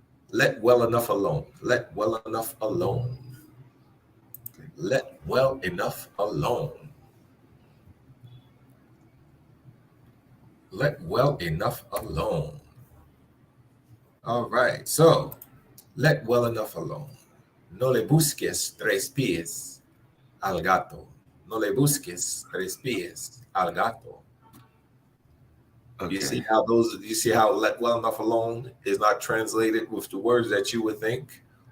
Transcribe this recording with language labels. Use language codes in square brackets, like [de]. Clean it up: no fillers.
[en] Let well enough alone. Let well enough alone. Let well enough alone. Let well enough alone. All right. So, let well enough alone. [es] No le busques tres pies al gato. No le busques tres pies al gato. [en] Okay. You see how let well enough alone is not translated with the words that you would think?